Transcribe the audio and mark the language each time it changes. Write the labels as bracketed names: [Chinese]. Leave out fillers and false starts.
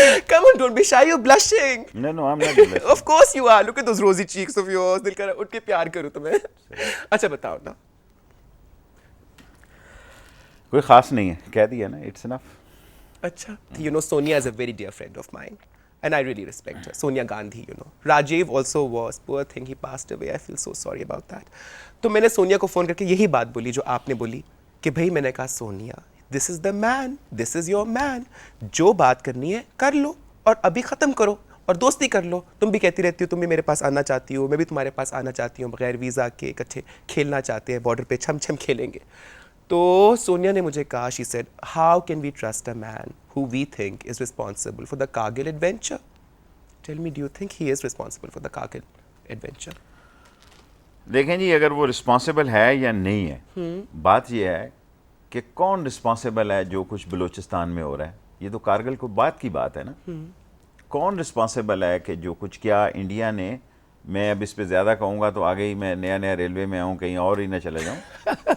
[English] Come on, don't be shy, you're blushing. No, I'm not blushing. Of course you are. Look at those rosy cheeks of yours. [Urdu] دل کر اٹھ کے پیار کروں تمہیں. اچھا بتاؤ نا. کوئی خاص نہیں ہے, کہہ دیا نا, [English] it's enough. اچھا, you know Sonia is a very dear friend of mine and I really respect her. Sonia Gandhi, you know. Rajiv also was. Poor thing, he passed away. I feel so sorry about that. [Urdu] تو میں نے سونیا کو phone کر کے یہی بات بولی جو آپ نے بولی, کہ بھائی میں نے کہا Sonia, [English] this is the man, this is your man. [Urdu] جو بات کرنی ہے کر لو اور ابھی ختم کرو اور دوستی کر لو. تم بھی کہتی رہتی ہو تم بھی میرے پاس آنا چاہتی ہو, میں بھی تمہارے پاس آنا چاہتی ہوں, بغیر ویزا کے اکٹھے کھیلنا چاہتے ہیں, بارڈر پہ چھم کھیلیں گے. تو سونیا نے مجھے کہا, [English] she said, how can we trust a man who we think is responsible for the Kargil adventure? Tell me, do you think he is responsible for the Kargil adventure? [Urdu] دیکھیں جی, اگر وہ رسپانسبل ہے یا نہیں ہے, بات یہ ہے کہ کون رسپانسبل ہے جو کچھ بلوچستان میں ہو رہا ہے. یہ تو کارگل کو بات کی بات ہے نا. کون رسپانسبل ہے کہ جو کچھ کیا انڈیا نے, میں اب اس پہ زیادہ کہوں گا تو آگے ہی میں نیا ریلوے میں آؤں, کہیں اور ہی نہ چلے جاؤں.